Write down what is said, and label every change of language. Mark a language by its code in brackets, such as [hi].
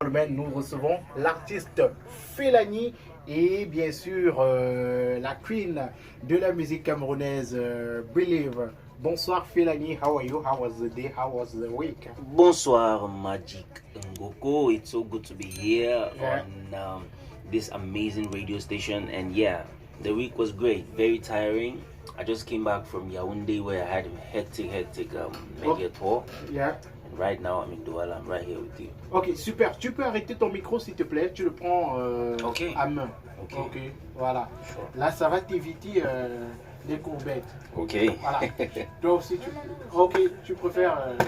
[fr] Nous recevons l'artiste Felani et bien sûr la queen de la musique camerounaise, Believe. Bonsoir [en] Felani, how are you? How was the day? How was the week? [fr] Bonsoir [en] Magic Ngoko, it's so good to be here on this amazing radio station, and yeah, the week was great, very tiring. I just came back from Yaoundé where I had a hectic media tour. Yeah. And right now I'm in Douala, I'm right here with you. [fr] Ok, super. Tu peux arrêter ton micro s'il te plaît, tu le prends à main. Ok, voilà. [en] Sure. [fr] Là, ça va t'éviter les courbettes. Ok. Voilà. Toi aussi, ok, tu préfères.